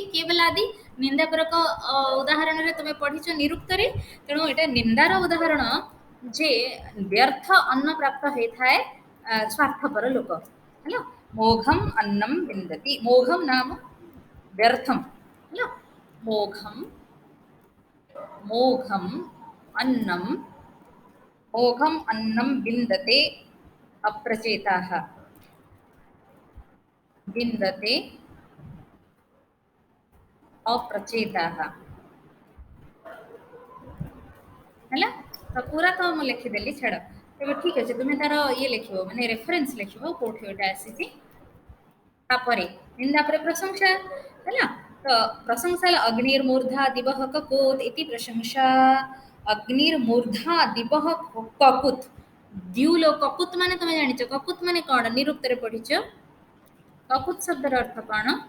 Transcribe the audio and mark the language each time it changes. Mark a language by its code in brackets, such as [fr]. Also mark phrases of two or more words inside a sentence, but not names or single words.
[or] କେବଲାଦି ନିନ୍ଦାପରକ ଉଦାହରଣରେ ତୁମେ ପଢିଛ ନିରୁକ୍ତରେ ତେଣୁ ଏଇଟା ନିନ୍ଦାର ଉଦାହରଣ ଯେ ବ୍ୟର୍ଥ ଅନ୍ନ ପ୍ରାପ୍ତ ହେଇଥାଏ ସ୍ୱାର୍ଥପର ଲୋକ ହେଲା [sa] ମୋଘମ ଅନ୍ନମ ବିନ୍ଦତି ମୋଘମ [or] ନାମ ବ୍ୟର୍ଥम ହେଲା [sa] मोघम मोघम अन्नम मोघम अन्नम बिंदते अप्रचेताः बिंदते अप्रचेताः [or] ହେଲା ତ ପୁରା ତ ମୁଁ ଲେଖିଦେଲି ଛାଡ଼ ତେବେ ଠିକ ଅଛି ତୁମେ ତାର ଇଏ ଲେଖିବ ମାନେ ରେଫରେନ୍ସ ଲେଖିବ କୋଉଠି ଏଟା ଆସିଛି ତାପରେ ନିନ୍ଦା ପରେ ପ୍ରଶଂସା ହେଲା ତ ପ୍ରଶଂସା ହେଲା [sa] ଅଗ୍ନିର୍ମୂର୍ଧା ଦିବହ କକୁତ ଇତି ପ୍ରଶଂସା ଅଗ୍ନିର୍ମୂର୍ଧା ଦିବହ କକୁତ ଦ୍ୟୁଲୋ କକୁତ [or] ମାନେ ତମେ ଜାଣିଛ କକୁତ ମାନେ କଣ ନିରୁକ୍ତରେ ପଢିଛ କକୁତ ଶବ୍ଦର ଅର୍ଥ କଣ